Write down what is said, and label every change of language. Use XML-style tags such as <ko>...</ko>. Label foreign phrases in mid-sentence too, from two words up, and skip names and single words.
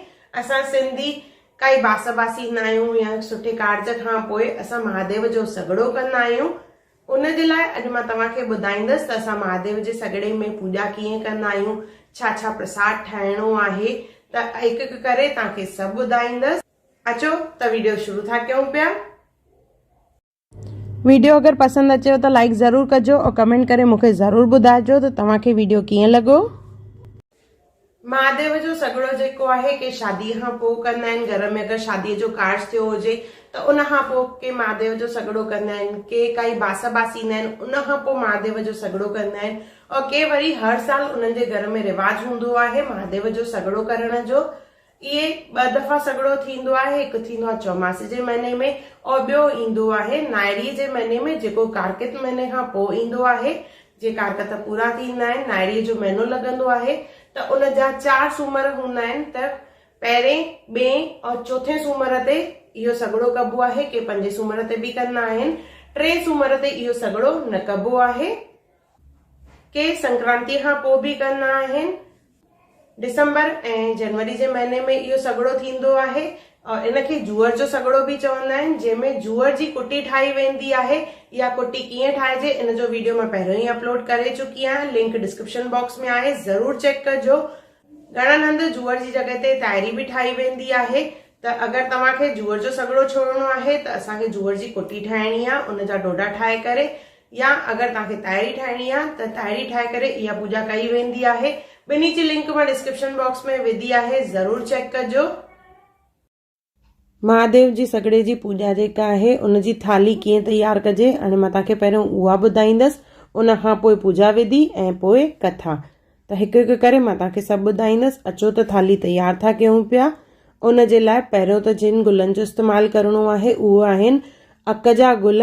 <sd>असां सिंधी काई बास बासी न आहियूं या सुठे कार्ज खां पोइ असां महादेव जो सॻड़ो कंदा आहियूं। उन जे लाइ अॼु मां तव्हांखे ॿुधाईंदसि त असां महादेव जे सॻड़े में पूॼा कीअं कंदा आहियूं, छा छा प्रसाद ठाहिणो आहे, त हिकु हिकु करे तव्हांखे सभु ॿुधाईंदसि। अचो त वीडियो शुरू था कयूं पिया। वीडियो अगर पसंद अचे तो लाइक जरूर कजो और कमेंट करे मुझे जरूर बुधाइजो तो तव्हांखे वीडियो कीअं लॻो। महादेव जो सॻड़ो जेको आहे के शादी खां पोइ कंदा आहिनि। घर में अगर शादी जो कार्ज थियो हुजे त उन खां पोइ के महादेव जो सॻड़ो कंदा आहिनि, के काई बास बासी ईंदा आहिनि उन खां पोइ महादेव जो सॻड़ो कंदा आहिनि, और के वरी हर साल उन्हनि जे घर में रिवाज हूंदो आहे महादेव जो सॻड़ो करण जो। ये ॿ दफ़ा सॻड़ो थींदो आहे। हिकु थींदो आहे चौमासे जे महीने में और ॿियो ईंदो आहे नायड़ी जे महीने में, जेको कार्तिक महीने खां पोइ ईंदो आहे। जे कार्तिक पूरा थींदा आहिनि, नायड़ी जो महीनो लॻंदो आहे त उन जा 4 सूमर हूंदा आहिनि। त पहिरें, ॿिएं और चौथे सूमर ते इहो सॻड़ो कबो आहे। के 5 सूमर ते बि कंदा आहिनि। 3 सूमर ते इहो सॻड़ो न कबो आहे। के संक्रांति खां पोइ बि कंदा आहिनि। दिसंबर ऐं जनवरी जे महीने में इहो सॻड़ो थींदो आहे और इनखे जूअर जो सॻड़ो बि चवंदा आहिनि, जंहिंमें जूअर जी कुटी ठाही वेंदी आहे। इहा कुटी कीअं ठाहिजे इन जो वीडियो मां पहिरियों ई अपलोड करे चुकी आहियां, लिंक</sd> <en>description box</en> <sd>में आहे, जरूर चेक कजो। घणनि हंधि जूअर जी जॻह ते तायरी बि ठाही वेंदी आहे। त अगरि तव्हांखे जूअर जो सॻड़ो छोड़णो आहे त असांखे जूअर जी कुटी ठाहिणी आहे, उन जा डोडा ठाहे करे, या अगरि तव्हांखे तायरी ठाहिणी आहे त तायरी ठाहे करे इहा पूजा कई वेंदी आहे। ॿिन्ही जी लिंक मां</sd> <en>description box</en> <sd>में विधी आहे, जरूर चेक कजो। महादेव जी सॻड़े जी पूजा जेका आहे उन जी थाली कीअं तैयार कजे हाणे मां तव्हांखे पहिरियों उहा ॿुधाईंदसि, उन खां पोइ पूजा विधि ऐं पोइ कथा। त हिकु हिकु करे मां तव्हांखे सभु ॿुधाईंदसि। अचो त थाली तैयार था कयूं पिया। उन जे लाइ पहिरियों त जिन गुलनि जो इस्तेमालु करणो आहे उहे आहिनि अक जा गुल।</sd>